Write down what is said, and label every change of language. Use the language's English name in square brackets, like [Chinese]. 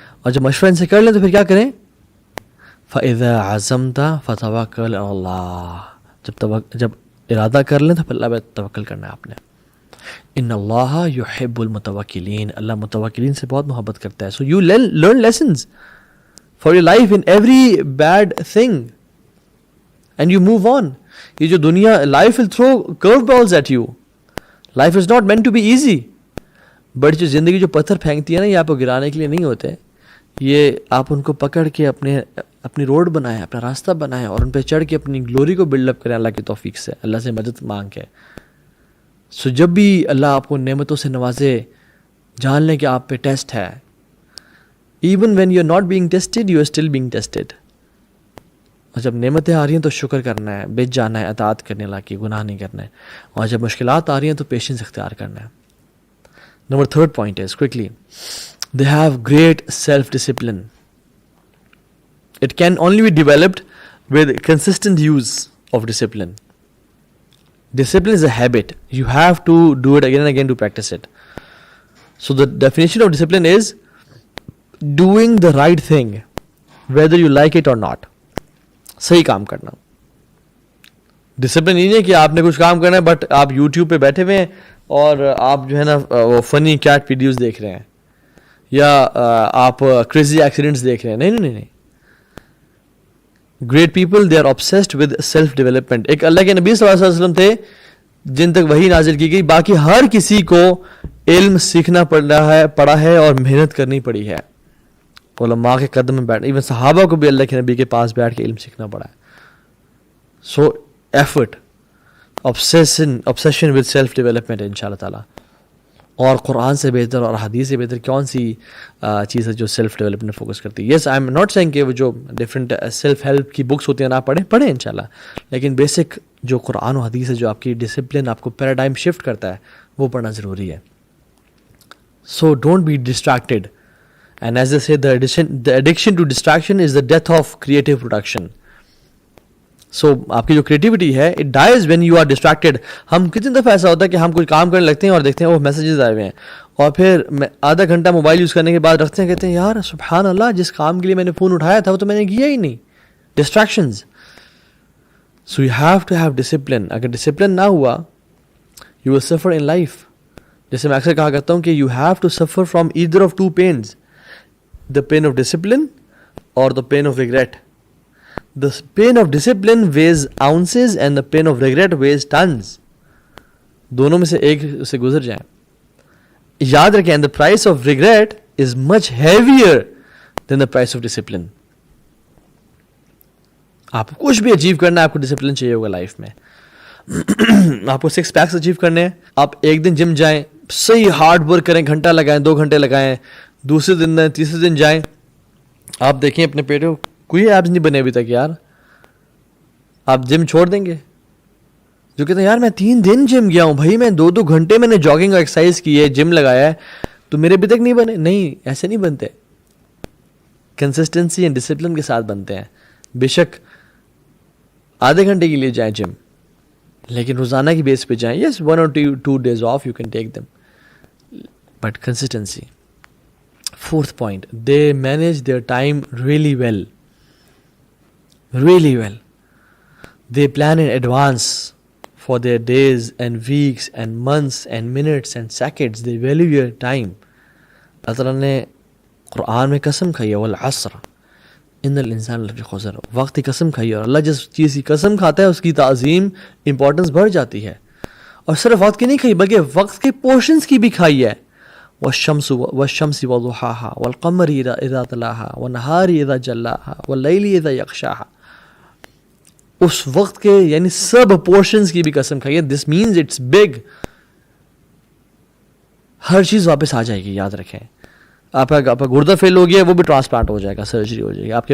[Urdu] اور جب مشورہ ان سے کر لیں تو پھر کیا کریں, [Arabic] فَإِذَا عَزَمْتَ فَتَوَكَّلْ عَلَى اللَّهِ, [Urdu] جب ارادہ کر لیں تو پھر اللہ پہ توکل کرنا ہے آپ نے. [Arabic] إِنَّ اللَّهَ يُحِبُّ الْمُتَوَكِّلِينَ, [Urdu] اللہ متوکلین سے بہت محبت کرتا ہے. [English] So you learn lessons for your life in every bad thing. and you move on. [Urdu] یہ جو دنیا, [English] life will throw curveballs at you. Life is not meant to be easy. [Urdu] But جو زندگی جو پتھر پھینکتی ہے نا, یہ آپ کو گرانے کے لیے نہیں ہوتے, یہ آپ ان کو پکڑ کے اپنی روڈ بنائیں, اپنا راستہ بنائیں, اور ان پہ چڑھ کے اپنی گلوری کو بلڈ اپ کریں اللہ کی توفیق سے, اللہ سے مدد مانگ کے. سو جب بھی اللہ آپ کو نعمتوں سے نوازے, جان لیں کہ آپ پہ ٹیسٹ ہے. [English] even when you are not being tested, [Urdu] you are still being tested. اور جب نعمتیں آ رہی ہیں تو شکر کرنا ہے, بچ جانا ہے, اطاعت کرنے اللہ کی, گناہ نہیں کرنا ہے. اور جب مشکلات آ رہی ہیں تو پیشنس اختیار کرنا ہے. [English] Number third point is, quickly, they have great self-discipline. It can only be developed with consistent use of discipline. Discipline is a habit. You have to do it again and again to practice it. So the definition of discipline is doing the right thing, whether you like it or not. [Urdu] صحیح کام کرنا. Discipline یہ نہیں ہے کہ آپ نے کچھ کام کرنا ہے بٹ آپ یوٹیوب پہ بیٹھے ہوئے ہیں اور آپ جو ہے نا وہ فنی کیٹ ویڈیوز دیکھ رہے ہیں, یا آپ کریزی ایکسیڈنٹس دیکھ رہے ہیں. نہیں نہیں نہیں. [English] Great people, they are obsessed with self development. [Urdu] ایک اللہ کے نبی صلی اللہ علیہ وسلم تھے جن تک وحی نازل کی گئی, باقی ہر کسی کو علم سیکھنا پڑا ہے اور محنت کرنی پڑی ہے. علماء کے قدم میں بیٹھ, ایون صحابہ کو بھی اللہ کے نبی کے پاس بیٹھ کے علم سیکھنا پڑا ہے. [English] So effort, obsession with self development ان شاء اللہ تعالیٰ. [Urdu] اور قرآن سے بہتر اور حدیث سے بہتر کون سی چیز ہے جو سیلف ڈیولپمنٹ فوکس کرتی ہے. [English] yes, I am not saying [Urdu] کہ وہ جو ڈفرینٹ سیلف ہیلپ کی بکس ہوتی ہیں نہ پڑھیں ان شاء اللہ, لیکن بیسک جو قرآن و حدیث ہے جو آپ کی ڈسپلن, آپ کو پیراڈائم شفٹ کرتا ہے, وہ پڑھنا ضروری ہے. [English] So don't be distracted, and as a say the addiction to distraction is the death of creative production. [Urdu] سو آپ کی جو کریٹیوٹی ہے [English] It dies when you are distracted. [Urdu] ہم کتنی دفعہ ایسا ہوتا ہے کہ ہم کوئی کام کرنے لگتے ہیں اور دیکھتے ہیں وہ میسیجز آئے ہوئے ہیں, اور پھر آدھا گھنٹہ موبائل یوز کرنے کے بعد رکھتے ہیں, کہتے ہیں یار سبحان اللہ, جس کام کے لیے میں نے فون اٹھایا تھا وہ تو میں نے کیا ہی نہیں. [English] Distractions. So you have to have discipline. [Urdu] اگر ڈسپلن نہ ہوا [English] You will suffer in life. [Urdu] جیسے میں اکثر کہا کرتا ہوں کہ [English] You have to suffer from either of two pains, the pain of discipline اور the pain of regret. The pain of discipline weighs ounces and the pain of regret weighs tons. [Urdu] دونوں میں سے ایک سے گزر جائیں. یاد رکھیں, [English] the price of regret is much heavier than the price of discipline. [Urdu] آپ کو کچھ بھی اچیو کرنا ہے, آپ کو ڈسپلن چاہیے ہوگا لائف میں. آپ کو 6 پیکس اچیو کرنے ہیں, آپ ایک دن جم جائیں, صحیح ہارڈ ورک کریں, گھنٹہ لگائیں, 2 گھنٹے لگائیں, دوسرے دن تیسرے دن جائیں, آپ دیکھیں اپنے پیٹ کو کوئی ایپس نہیں بنے ابھی تک یار, آپ جم چھوڑ دیں گے. جو کہتے ہیں یار میں 3 دن جم گیا ہوں بھائی, میں 2 گھنٹے میں نے جاگنگ اور ایکسرسائز کی ہے, جم لگایا ہے, تو میرے ابھی تک نہیں بنے. نہیں, ایسے نہیں بنتے. کنسسٹنسی اینڈ ڈسپلن کے ساتھ بنتے ہیں. بے شک آدھے گھنٹے کے لیے جائیں جم, لیکن روزانہ کی بیس پہ جائیں. [English] یس, 1 or 2 days off you can take them, but consistency. 4th point, they manage their time really well. Really well. They plan in advance for their days and weeks and months and minutes and seconds. They value your time. [Urdu] اللہ تعالیٰ نے قرآن میں قسم کھائی ہے, [Arabic] والعصر ان الانسان لفی خسر. [Urdu] وقت کی قسم کھائی ہے, اور اللہ جس چیز کی قسم کھاتا ہے اس کی تعظیم, امپورٹنس بڑھ جاتی ہے. اور صرف وقت کی نہیں کھائی بلکہ وقت کے پورشنز کی بھی کھائی ہے. [Arabic] والشمس وضحاها والقمر اذا تلاها والنهار اذا جلاها والليل اذا يغشاها. [Urdu] اس وقت کے یعنی سب پورشنز کی بھی قسم کھائی ہے. [English] This means it's big. [Urdu] ہر چیز واپس آ جائے گی, یاد رکھیں. آپ کا گردہ فیل ہو گیا, وہ بھی ٹرانسپلانٹ ہو جائے گا, سرجری ہو جائے گی.